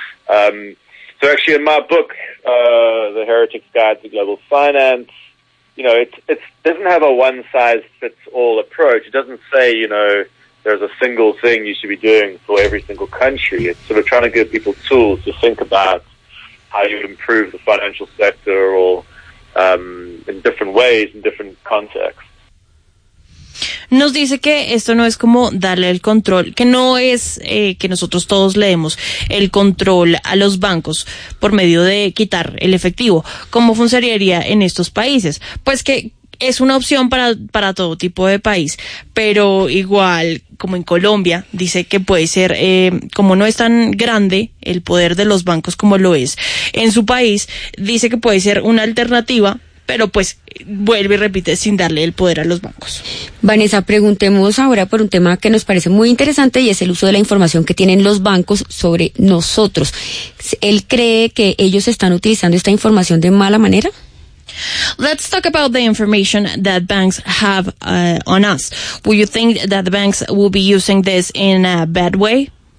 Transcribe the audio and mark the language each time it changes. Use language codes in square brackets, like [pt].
[en] So actually in my book, The Heretic's Guide to Global Finance, you know, it doesn't have a one-size-fits-all approach. It doesn't say, you know, there's a single thing you should be doing for every single country. It's sort of trying to give people tools to think about how you improve the financial sector or in different ways, in different contexts. [es] Nos dice que esto no es como darle el control, que no es que nosotros todos le demos el control a los bancos por medio de quitar el efectivo. ¿Cómo funcionaría en estos países? Pues que es una opción para todo tipo de país, pero igual como en Colombia, dice que puede ser, como no es tan grande el poder de los bancos como lo es en su país, dice que puede ser una alternativa, pero pues vuelve y repite sin darle el poder a los bancos. Vanessa, preguntemos ahora por un tema que nos parece muy interesante y es el uso de la información que tienen los bancos sobre nosotros. ¿Él cree que ellos están utilizando esta información de mala manera? [en] Let's talk about the information that banks have on us. Will you think that the banks will be using this in a bad way?